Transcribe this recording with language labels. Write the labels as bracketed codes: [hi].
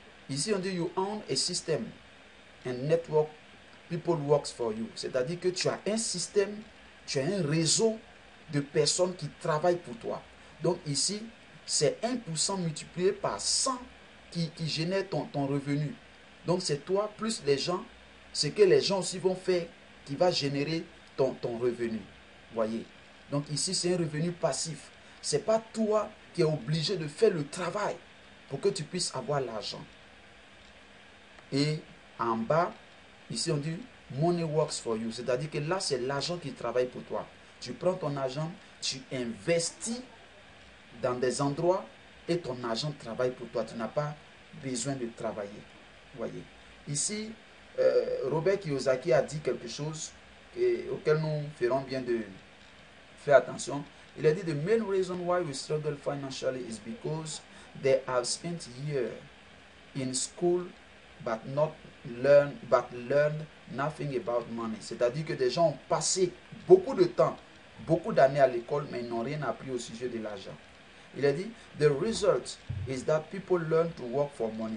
[fr] Ici, on dit [en] you own a system and network, people works for you. [fr] C'est-à-dire que tu as un système, tu as un réseau de personnes qui travaillent pour toi. Donc ici, c'est 1% multiplié par 100 qui génère ton revenu. Donc c'est toi plus les gens, ce que les gens aussi vont faire qui va générer ton revenu. Voyez. Donc ici, c'est un revenu passif. Ce n'est pas toi qui es obligé de faire le travail pour que tu puisses avoir l'argent. Et en bas, ici on dit [en] money works for you. [fr] C'est-à-dire que là, c'est l'argent qui travaille pour toi. Tu prends ton argent, tu investis dans des endroits et ton argent travaille pour toi. Tu n'as pas besoin de travailler. Voyez. Ici, Robert Kiyosaki a dit quelque chose auquel nous ferons bien de faire attention. Il a dit [en] the main reason why we struggle financially is because they have spent years in school but learned nothing about money. [fr] C'est-à-dire que des gens ont passé beaucoup de temps, beaucoup d'années à l'école, mais ils n'ont rien appris au sujet de l'argent. Il a dit, [en] the result is that people learn to work for money.